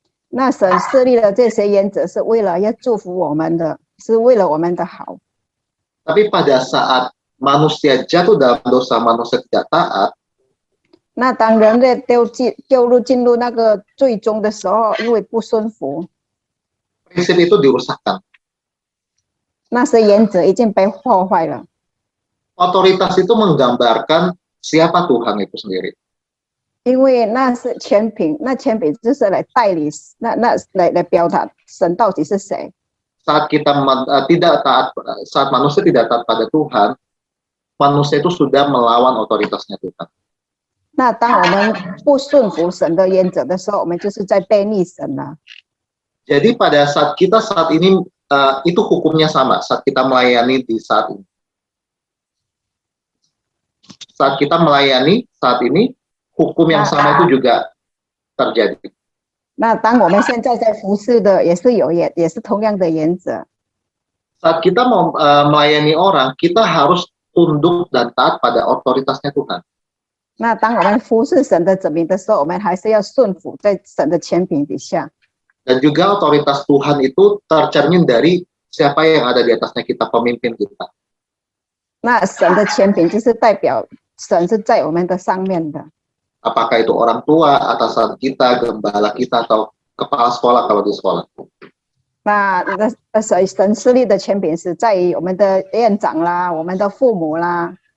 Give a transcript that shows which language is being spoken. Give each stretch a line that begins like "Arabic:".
Chinese: 那神设立了这些原则，是为了要祝福我们的，是为了我们的好。
Indonesian: Tapi pada saat manusia jatuh dalam dosa, manusia tidak taat,
Chinese: 那当人类进入那个最终的时候，因为不顺服，
Indonesian: prinsip itu dirusakkan.
Chinese: 那些原则已经被破坏了。
Indonesian: Otoritas itu menggambarkan siapa Tuhan itu sendiri.
Chinese: 因为那是权柄，那权柄就是来代理，来表达神到底是谁。
Indonesian: Saat kita tidak taat, saat manusia tidak taat pada Tuhan, manusia itu sudah melawan otoritasnya Tuhan.
Chinese: 那当我们不顺服神的原则的时候，我们就是在背逆神了。
Indonesian: Jadi pada saat kita saat ini itu hukumnya sama saat kita melayani di saat ini. Saat kita melayani saat ini, hukum yang sama itu juga terjadi.
Chinese: 那当我们现在在服侍的，也是同样的原则。
Indonesian: Saat kita mau melayani orang, kita harus tunduk dan taat pada otoritasnya Tuhan.
Chinese: 那当我们服侍神的子民的时候，我们还是要顺服在神的权柄底下。
Indonesian: Dan juga otoritas Tuhan itu tercermin dari siapa yang ada di atasnya kita, pemimpin kita.
Chinese: 那神的权柄就是代表神是在我们的上面的。
Indonesian: Apakah itu orang tua, atasan kita, gembala kita, atau kepala sekolah kalau di sekolah.
Chinese: 那神设立的权柄是在于我们的院长啦，我们的父母啦。